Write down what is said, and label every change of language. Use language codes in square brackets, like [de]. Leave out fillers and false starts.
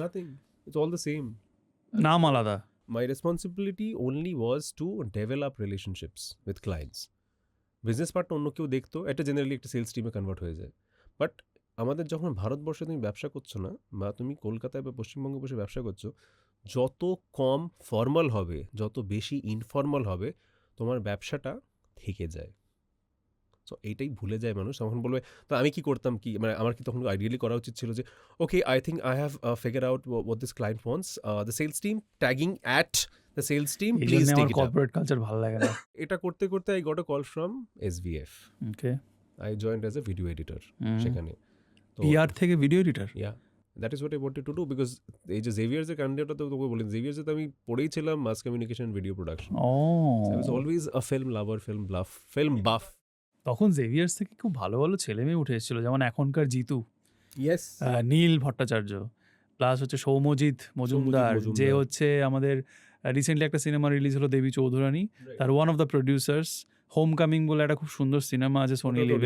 [en] Nothing, it's all the same. [bn] নাম আলাদা। [en] My responsibility only was to develop relationships with clients. [bn] Business পার্টটা অন্য কেউ দেখতো, এটা জেনারেলি একটা সেলস টিমে কনভার্ট হয়ে যায়। বাট আমাদের যখন ভারতবর্ষে তুমি ব্যবসা করছো না, বা তুমি কলকাতায় বা পশ্চিমবঙ্গে বসে ব্যবসা করছো, যত কম ফর্মাল হবে, যত বেশি ইনফর্মাল হবে, তোমার ব্যবসাটা থেকে যায়। সো এইটাই ভুলে যায় মানুষ। তখন বলবে, তো আমি কি করতাম, কি মানে আমার কি তখন আইডিয়ালি করা উচিত ছিল যে ওকে, [en] I think I have figure out what this client wants, the sales team tagging at the sales team, এই please জন্য take আমার it up. [bn] কর্পোরেট কালচার ভালো লাগে না। এটা করতে করতে [en] I got a call from SVF. Okay, I joined as a video editor সেখানে। [bn] তো PR থেকে video editor. [en] yeah, that is what I wanted to do, because [bn] এই যে জেভিয়ার্সের ক্যান্ডিডেটটা তো তোকে বলেন, জেভিয়ার্সে তো আমি পড়েইছিলাম মাস communication video production. O, [en] I was always a film lover, film buff. [bn] তখন জেভিয়ার্স থেকে খুব ভালো ভালো ছেলে মেয়ে উঠে এসেছিল, যেমন এখনকার জিতু, [en] Yes. [bn] নীল ভট্টাচার্য, প্লাস হচ্ছে সৌম্যজিৎ মজুমদার, যে মজুমদার। হচ্ছে আমাদের রিসেন্টলি একটা সিনেমা রিলিজ হলো দেবী চৌধুরানী, তার one of the producers. Home coming বলে একটা খুব সুন্দর সিনেমা আছে সোনি লিভে,